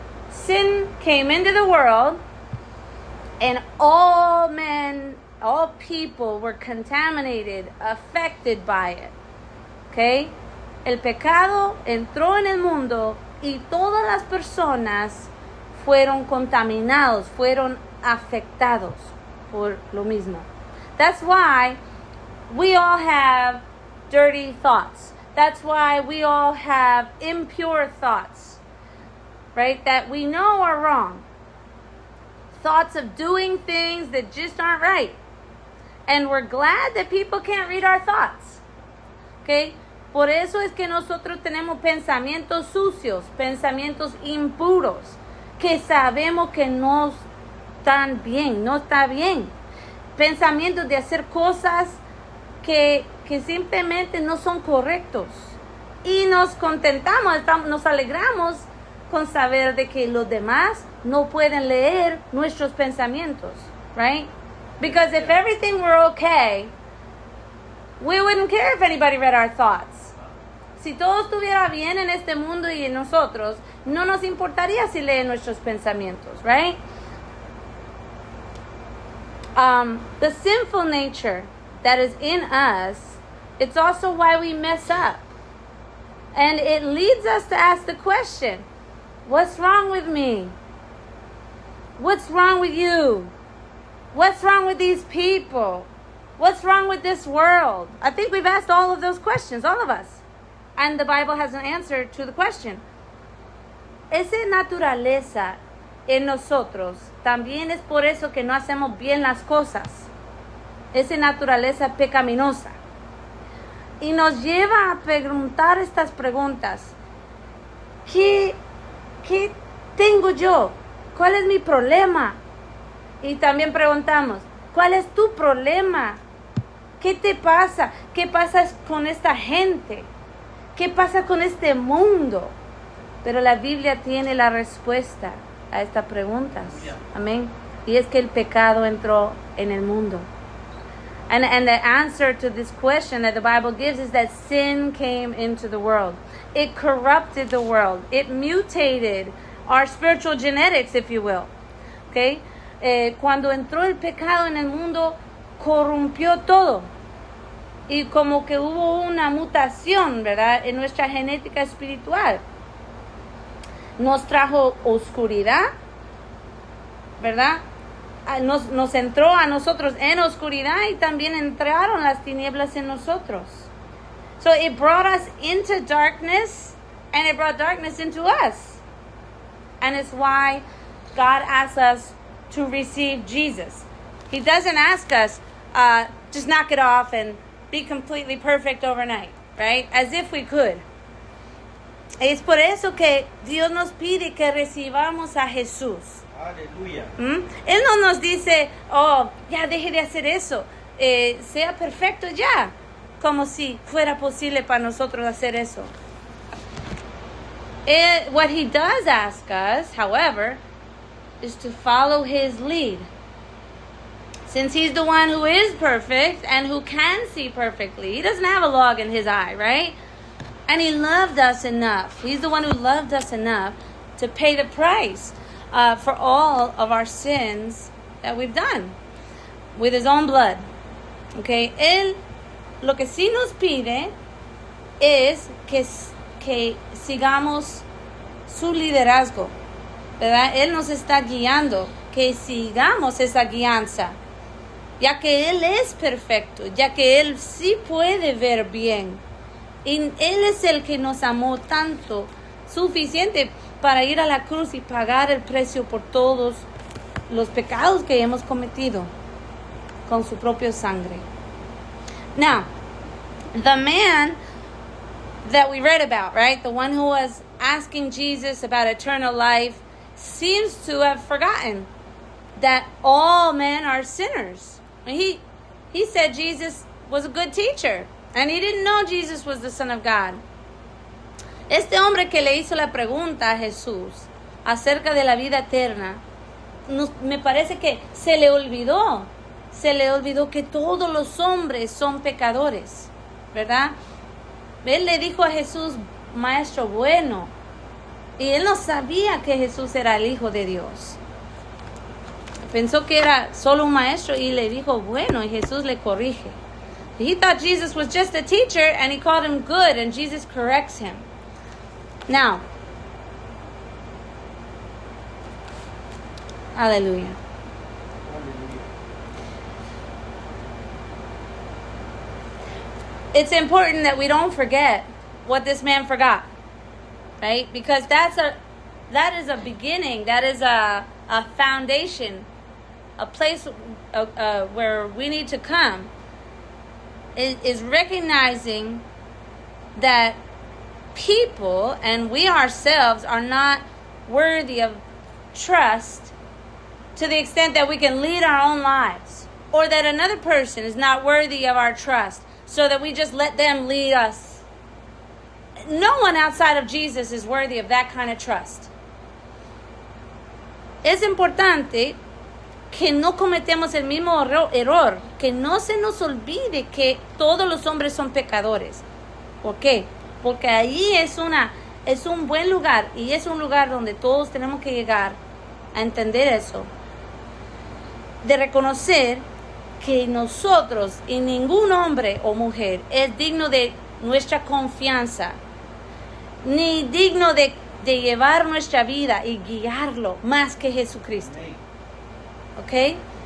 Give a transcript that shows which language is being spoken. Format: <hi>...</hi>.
<en>Sin came into the world, and all men, all people were contaminated, affected by it. Okay?</en> <es>El pecado entró en el mundo y todas las personas fueron contaminados, fueron afectados por lo mismo.</es> <en>That's why we all have dirty thoughts. That's why we all have impure thoughts, right? That we know are wrong. Thoughts of doing things that just aren't right. And we're glad that people can't read our thoughts. Okay?</en> <es>Por eso es que nosotros tenemos pensamientos sucios, pensamientos impuros, que sabemos que no están bien, no está bien. Pensamientos de hacer cosas que simplemente no son correctos. Y nos contentamos, nos alegramos con saber de que los demás no pueden leer nuestros pensamientos,</es> <en>right? Because if everything were okay, we wouldn't care if anybody read our thoughts.</en> <es>Si todo estuviera bien en este mundo y en nosotros, no nos importaría si leen nuestros pensamientos,</es> <en>right? The sinful nature that is in us, it's also why we mess up. And it leads us to ask the question, what's wrong with me? What's wrong with you? What's wrong with these people? What's wrong with this world? I think we've asked all of those questions, all of us. And the Bible has an answer to the question.</en> <es>Esa naturaleza en nosotros también es por eso que no hacemos bien las cosas. Esa naturaleza pecaminosa. Y nos lleva a preguntar estas preguntas. ¿Qué tengo yo? ¿Cuál es mi problema? Y también preguntamos, ¿cuál es tu problema? ¿Qué te pasa? ¿Qué pasa con esta gente? ¿Qué pasa con este mundo? Pero la Biblia tiene la respuesta a estas preguntas. Amén. Y es que el pecado entró en el mundo.</es> <en>And the answer to this question that the Bible gives is that sin came into the world. It corrupted the world. It mutated our spiritual genetics, if you will. Okay?</en> <es>Cuando entró el pecado en el mundo, corrompió todo. Y como que hubo una mutación, ¿verdad? En nuestra genética espiritual. Nos trajo oscuridad, ¿verdad? Nos entró a nosotros en oscuridad y también entraron las tinieblas en nosotros.</es> <en>So it brought us into darkness and it brought darkness into us. And it's why God asks us to receive Jesus. He doesn't ask us, just knock it off and be completely perfect overnight, right? As if we could.</en> <es>Es por eso que Dios nos pide que recibamos a Jesús. Aleluya. Él no nos dice, oh, ya deje de hacer eso, sea perfecto ya, como si fuera posible para nosotros hacer eso.</es> <en>What he does ask us, however, is to follow his lead. Since he's the one who is perfect and who can see perfectly, he doesn't have a log in his eye, right? And he loved us enough. He's the one who loved us enough to pay the price for all of our sins that we've done with his own blood.</en> <es>Okay, él lo que sí nos pide es que sigamos su liderazgo, ¿verdad? Él nos está guiando, que sigamos esa guianza, ya que él es perfecto, ya que él sí puede ver bien. Y él es el que nos amó tanto, suficiente para ir a la cruz y pagar el precio por todos los pecados que hemos cometido con su propia sangre.</es> <en>Now, the man that we read about, right, the one who was asking Jesus about eternal life, seems to have forgotten that all men are sinners. He said Jesus was a good teacher, and he didn't know Jesus was the Son of God.</en> <es>Este hombre que le hizo la pregunta a Jesús acerca de la vida eterna, me parece que se le olvidó que todos los hombres son pecadores, ¿verdad? Él le dijo a Jesús, maestro bueno, y él no sabía que Jesús era el Hijo de Dios. Pensó que era solo un maestro y le dijo bueno, y Jesús le corrige.</es> <en>He thought Jesus was just a teacher and he called him good, and Jesus corrects him. Now, hallelujah. It's important that we don't forget what this man forgot, right? Because that is a beginning, that is a foundation, a place where we need to come. Is recognizing that people and we ourselves are not worthy of trust to the extent that we can lead our own lives, or that another person is not worthy of our trust so that we just let them lead us. No one outside of Jesus is worthy of that kind of trust.</en> <es>Es importante que no cometemos el mismo error, que no se nos olvide que todos los hombres son pecadores. ¿Por qué? Porque ahí es un buen lugar, y es un lugar donde todos tenemos que llegar a entender eso, de reconocer que nosotros y ningún hombre o mujer es digno de nuestra confianza, ni digno de llevar nuestra vida y guiarlo más que Jesucristo. ¿Ok?</es>